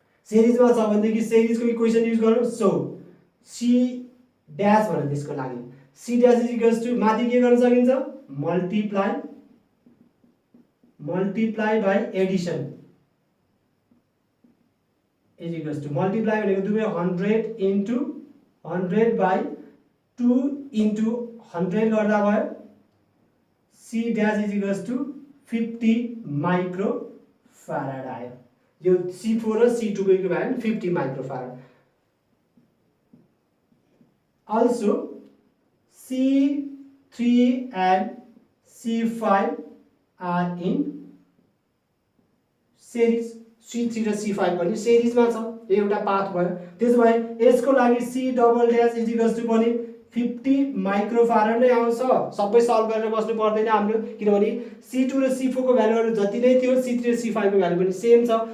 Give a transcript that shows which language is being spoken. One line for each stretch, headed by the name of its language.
Nepali: सिरिजमा छ भनेदेखि सिरिजको equation use गरौँ। सो C ड्यास भनेर त्यसको लागि
English: C dash is equals to,
Nepali: माथि के गर्न सकिन्छ, multiply by Edison is equals to, multiply भनेको दुवै 100 इन्टु 100 बाई 2 इन्टु 100 गर्दा भयो।
English: C dash is equals to 50 micro farad आयो।
Nepali: यो C4 र C2 को equivalent 50 micro फ्याराड।
English: Also C3 and C5 are in series।
Nepali: C3 र C5 पनि सिरिजमा छ, एउटा पाथ भयो। त्यसो भए यसको लागि
English: C double dash is equals to
Nepali: पनि 50 माइक्रो फ्याराड नै आउँछ। सबै सल्भ गरेर बस्नु पर्दैन हाम्रो, किनभने C2 र C4 को भ्यालुहरू जति नै थियो C3 र C5 को भ्यालु पनि सेम छ।